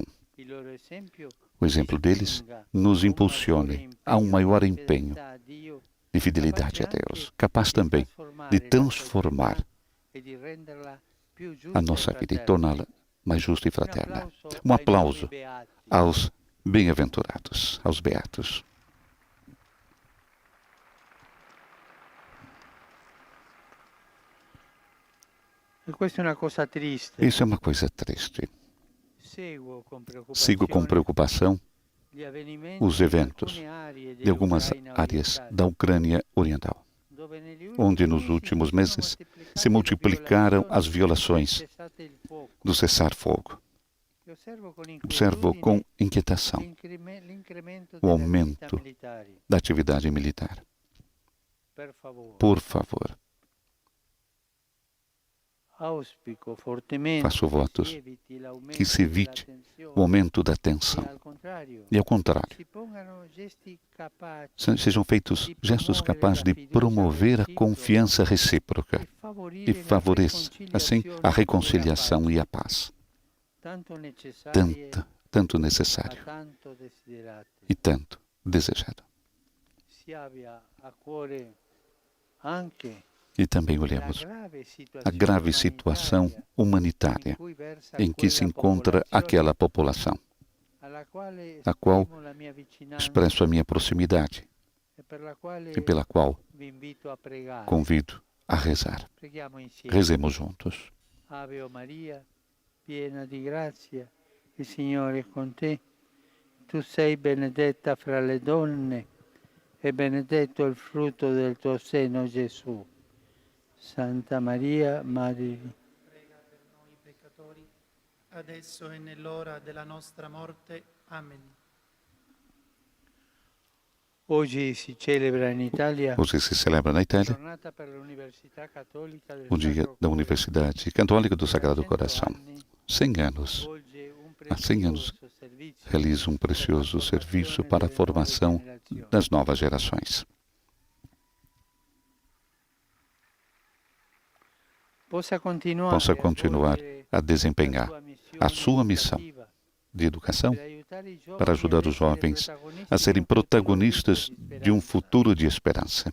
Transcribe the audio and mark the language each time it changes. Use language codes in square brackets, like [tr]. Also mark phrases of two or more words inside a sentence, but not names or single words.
[pt] O exemplo deles nos impulsione a um maior empenho de fidelidade a Deus, capaz também de transformar a nossa vida e torná-la mais justa e fraterna. Um aplauso aos bem-aventurados, aos beatos. [it] Questa è una cosa triste. [pt] Isso é uma coisa triste. Sigo com [it] preoccupazione [pt] preocupação [it] gli avvenimenti [pt] os [it] in [pt] eventos [it] alcune aree [pt] de algumas [it] dell'Ucraina [pt] áreas [it] orientale, [pt] da Ucrânia Oriental, [it] dove negli [pt] onde [it] ultimi [pt] nos [it] mesi [pt] últimos [it] si sono [pt] meses [it] moltiplicate [pt] se [it] le [pt] multiplicaram [it] violazioni [pt] as violações [it] del cessate il fuoco. [pt] do cessar-fogo. E Observo com inquietação [it] l'incremento [pt] o [it] delle [pt] aumento [it] attività militari. [pt] da atividade militar. [it] Per favore, [pt] Por favor, [it] auspico fortemente [pt] faço votos que se evite o o aumento da tensão. E, ao contrário, sejam feitos gestos capazes de promover a confiança recíproca e favoreça, assim, a reconciliação e a paz, tanto necessário e tanto desejado. [it] Si abbia a cuore anche [pt] E também olhemos a grave situação humanitária em que se encontra aquela população, a qual expresso a minha proximidade e pela qual convido a rezar. Rezemos juntos. [it] Ave Maria, piena di grazia, il Signore è con te. Tu sei benedetta fra le donne e benedetto il frutto del tuo seno, Gesù. Santa Maria, Madre di Prega per noi peccatori, adesso e nell'ora della nostra morte. Amen. Oggi si celebra in Italia [pt] Hoje se celebra na Itália [it] giornata per l'Università Cattolica del [pt] o Dia [it] Sacro [pt] da [it] Cuore. [pt] Universidade Católica do Sagrado 100 Coração. [it] anni [pt] 100 anos [it] svolge un [pt] há 100 anos [it] prezioso servizio [pt] realiza um precioso serviço para a formação das novas gerações. Possa continuar a desempenhar a sua missão de educação para ajudar os jovens a serem protagonistas de um futuro de esperança.